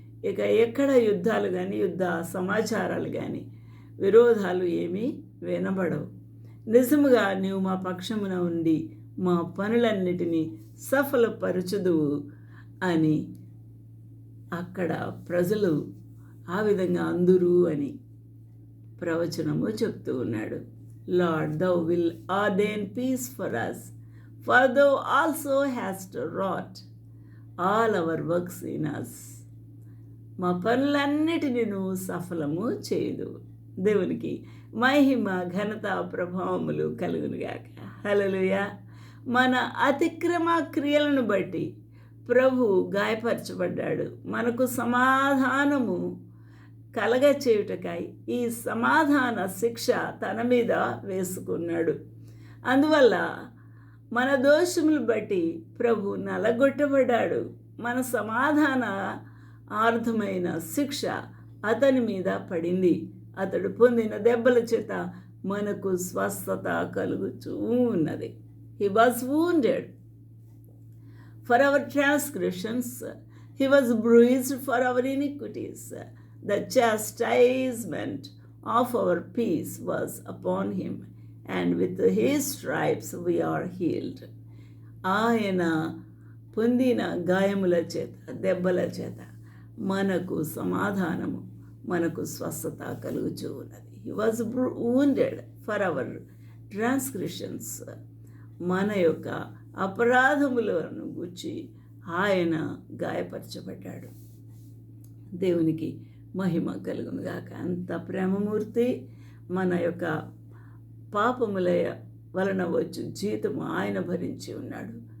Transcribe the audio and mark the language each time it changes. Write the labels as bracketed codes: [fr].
[te] ఇక ఎక్కడ యుద్ధాలు కానీ, యుద్ధ సమాచారాలు కానీ, విరోధాలు ఏమీ వినబడవు. నిజముగా నీవు మా పక్షమున ఉండి మా పనులన్నిటినీ సఫలపరచుదువు అని అక్కడ ప్రజలు ఆ విధంగా అందురు అని ప్రవచనము చెప్తూ ఉన్నాడు. [en] Lord, thou will ordain peace for us, for thou also hast wrought all our works in us. [te] మా పనులన్నిటిని నువ్వు సఫలము చేయదు. దేవునికి మహిమ, ఘనత, ప్రభావములు కలుగునుగాక. హల్లెలూయా. మన అతిక్రమ క్రియలను బట్టి ప్రభు గాయపరచబడ్డాడు. మనకు సమాధానము కలగచేయుటకై ఈ సమాధాన శిక్ష తన మీద వేసుకున్నాడు. అందువల్ల మన దోషములు బట్టి ప్రభు నలగొట్టబడ్డాడు. మన సమాధాన ఆర్థమైన శిక్ష అతని మీద పడింది. అతడు పొందిన దెబ్బల చేత మనకు స్వస్థత కలుగుతూ ఉన్నది. [en] He was wounded for our transgressions, he was bruised for our iniquities. The chastisement of our peace was upon him, and with his stripes we are healed. [te] ఆయన పొందిన గాయముల చేత, దెబ్బల చేత మనకు సమాధానము, మనకు స్వస్థత కలుగుచూ ఉన్నది. [en] He was wounded for our transgressions. [te] మన యొక్క అపరాధములను గుచ్చి ఆయన గాయపరచబడ్డాడు. దేవునికి మహిమ కలుగునుగాక. అంత ప్రేమమూర్తి. మన యొక్క పాపముల వలన వచ్చు జీతము ఆయన భరించి ఉన్నాడు.